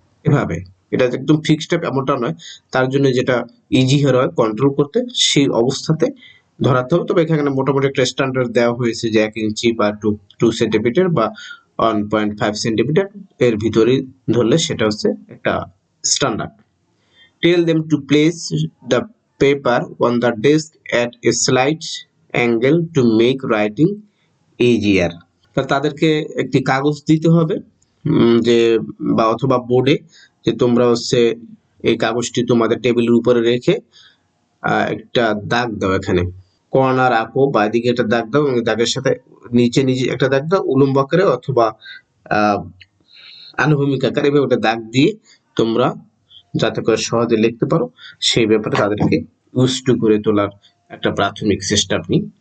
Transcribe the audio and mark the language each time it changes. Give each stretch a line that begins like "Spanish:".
Bangla: এভাবে এটা একদম ফিক্সড এমনটা নয়, তার জন্য যেটা ইজি হয় কন্ট্রোল করতে, সেই অবস্থাতে ধরাতে হবে। তবে এখানে মোটামুটি একটা স্ট্যান্ডার্ড দেওয়া হয়েছে যে 1 ইঞ্চি বা 2 সেন্টিমিটার বা 1.5 সেন্টিমিটার এর ভিতরেই ধরলে সেটা হচ্ছে একটা standard.
English: Tell them to place the paper on the desk at a slight angle to make writing easier.
Bangla: তাদেরকে একটি কাগজ দিতে হবে, যে বা অথবা বোর্ডে, যে তোমরা হচ্ছে এই কাগজটি তোমাদের টেবিলের উপরে রেখে একটা দাগ দাও, এখানে কর্নার আঁকো, বা এদিকে একটা দাগ দাও এবং দাগের সাথে নিচে একটা দাগ দাও, উলম্ব আকারে অথবা আনুভূমিক আকারে, এভাবে ওটা দাগ দিয়ে তোমরা যাতে করে সহজে লিখতে পারো, সেই ব্যাপারে তাদেরকে উস্ট করে তোলার একটা প্রাথমিক চেষ্টা আপনি।